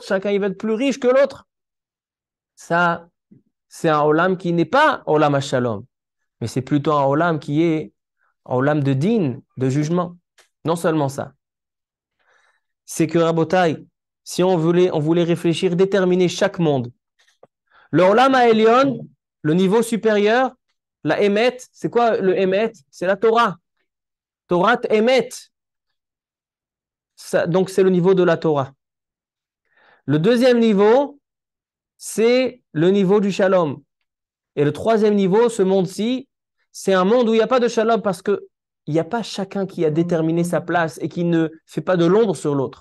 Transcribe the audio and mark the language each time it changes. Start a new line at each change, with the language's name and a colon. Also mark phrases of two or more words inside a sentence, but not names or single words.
French: Chacun y veut être plus riche que l'autre. Ça, c'est un olam qui n'est pas
Hebrew: עולם השלום,
French: mais c'est plutôt un olam qui est un olam de din, de jugement. Non seulement ça. C'est que Rabotai, si on voulait réfléchir, déterminer chaque monde.
Hebrew: Le עולם העליון,
French: le niveau supérieur, la Emet, c'est quoi le Emet? C'est la Torah.
Hebrew: תורה אמת.
French: Donc c'est le niveau de la Torah. Le deuxième niveau, c'est le niveau du Shalom. Et le troisième niveau, ce monde-ci, c'est un monde où il n'y a pas de Shalom parce qu'il n'y a pas chacun qui a déterminé sa place et qui ne fait pas de l'ombre sur l'autre.